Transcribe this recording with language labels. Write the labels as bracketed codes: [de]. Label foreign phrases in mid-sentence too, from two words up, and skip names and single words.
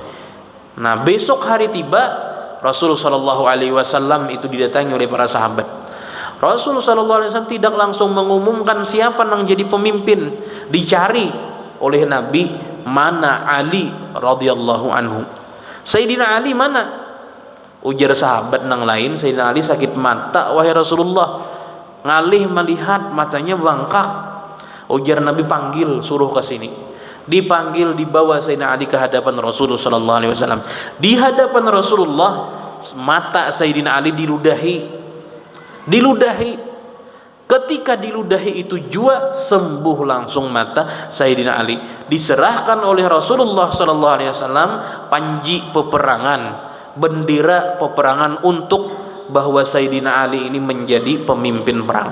[id] Nah besok hari tiba, Rasul [ar] صلى الله عليه وسلم [id] itu didatangi oleh para sahabat. Rasul [ar] صلى الله عليه وسلم [id] tidak langsung mengumumkan siapa yang jadi pemimpin, dicari oleh Nabi mana Ali [ar] رضي الله عنه. [id] Sayyidina Ali mana? [bjn] Ujar sahabat nang lain, Sayyidina Ali sakit mata wahai Rasulullah, ngalih melihat matanya bengkak. Ujar Nabi, panggil, suruh ke sini. [id] dipanggil, dibawa Sayyidina Ali ke hadapan Rasulullah [ar] صلى الله عليه وسلم. [id] Di hadapan Rasulullah, mata Sayyidina Ali diludahi. Ketika diludahi itu jua, sembuh langsung mata Sayyidina Ali. Diserahkan oleh Rasulullah [ar] صلى الله عليه وسلم [id] panji peperangan, bendera peperangan, untuk bahwa Sayyidina Ali ini menjadi pemimpin perang.